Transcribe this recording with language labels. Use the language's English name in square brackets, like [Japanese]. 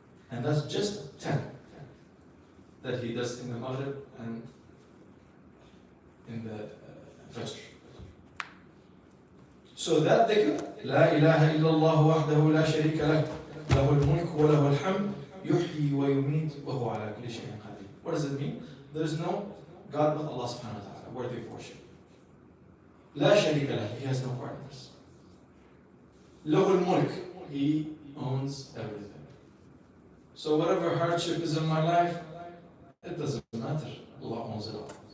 [English] And that's just 10 that he does in the Maghrib and in the Fajr. So that dhikr, [Arabic] لا إله إلا الله وحده لا شريك له له الملك وله الحمد يحيي ويميت وهو على كل شيء قدير. [English] What does it mean? There is no God but Allah subhanahu wa ta'ala, worthy of worship. [Arabic] لا شريك له, [English] He has no partners. [Arabic] له الملك, [English] He owns everything. So whatever hardship is in my life, it doesn't matter. Allah owns it all.